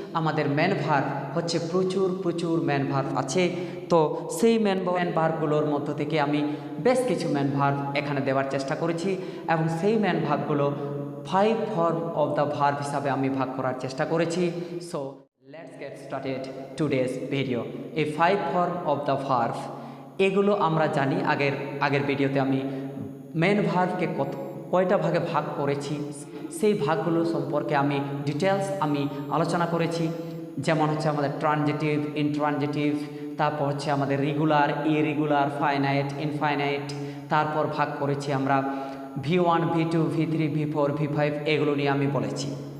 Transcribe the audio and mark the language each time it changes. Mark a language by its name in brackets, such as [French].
[Bangla] আমাদের main verb হচ্ছে প্রচুর মেন ভার্ব আছে, তো সেই মেন ভার্বগুলোর মধ্য থেকে আমি বেশ কিছু মেন ভার্ব এখানে দেওয়ার চেষ্টা করেছি এবং সেই main ভার্বগুলো 5 form of the verb হিসাবে আমি ভাগ করার চেষ্টা করেছি। [English] So let's get started today's video. A 5 form of the verb, [Bangla] এগুলো আমরা জানি। আগের ভিডিওতে আমি মেন ভার্বকে কয়টা ভাগে ভাগ করেছি সেই ভাগগুলো সম্পর্কে আমি ডিটেলস আলোচনা করেছি। যেমন হচ্ছে আমাদের ট্রানজিটিভ, ইনট্রানজিটিভ, তারপর হচ্ছে আমাদের রেগুলার, ইরেগুলার, ফাইনাইট, ইনফাইনাইট, তারপর ভাগ করেছি আমরা V1, V2, V3, V4, V5, এগুলো নিয়ে আমি বলেছি।